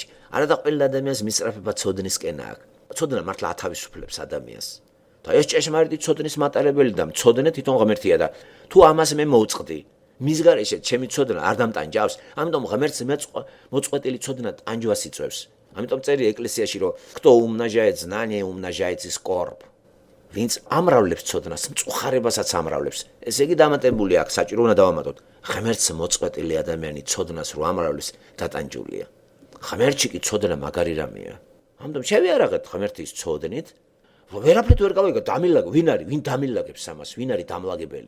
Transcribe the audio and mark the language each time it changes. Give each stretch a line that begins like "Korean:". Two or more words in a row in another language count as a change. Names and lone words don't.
Georgian: არადა ყველა ადამიანს მისწრაფება ცოდნისკენ აქვს. ცოდნა მართლა ათავისუფლებს ადამიანს. და ეს ჭეშმარიტი ცოდნის მატარებელი და მცოდნე თვითონ ღმერთია და თუ ამას მე მოვწყდი, მის გარეშე ჩემი ცოდნა არ დამტანჯავს, ამიტომ ღმერთს მოწყვეტილი ცოდნა ტანჯვას იწვევს. ამიტომ წერი ეკლესიაში რომ
Russian: кто умножает знание, умножает и скорбь.
Georgian: ვინც ამრავლებს ცოდნას, მწუხარებასაც ამრავლებს. ესე იგი დამატებული აქვს, საჭირო უნდა დავამატოთ. ღმერთს მოწყვეტილი ადამიანი ცოდნას რო ამრავლებს, დატანჯულია. ღმერთში კი ცოდნა მაგარი რამეა. ამიტომ შევიარაღეთ ღმერთის ცოდნით, რომ ვერაფრით ვერ გავიგოთ, დამილაგო, ვინ დამილაგებს ამას, ვინ არის დამლაგებელი.